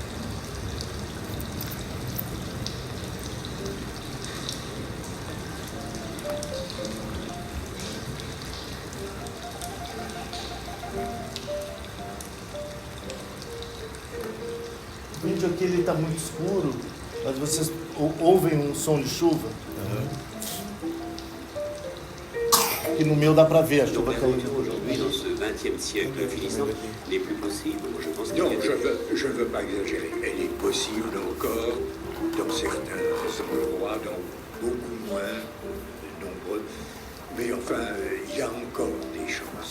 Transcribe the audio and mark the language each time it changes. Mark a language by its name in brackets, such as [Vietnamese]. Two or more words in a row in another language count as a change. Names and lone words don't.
[Portuguese] O vídeo aqui ele está muito escuro, mas vocês ouvem um som de chuva? Aqui no meu dá para ver a chuva caindo. [French] Aujourd'hui, dans ce 20e siècle finissant, n'est plus possible. Moi, je pense qu'il y a Non, des... je ne veux pas exagérer. Elle est possible encore dans certains endroits, dans beaucoup moins nombreux. Mais enfin, il y a encore des chances.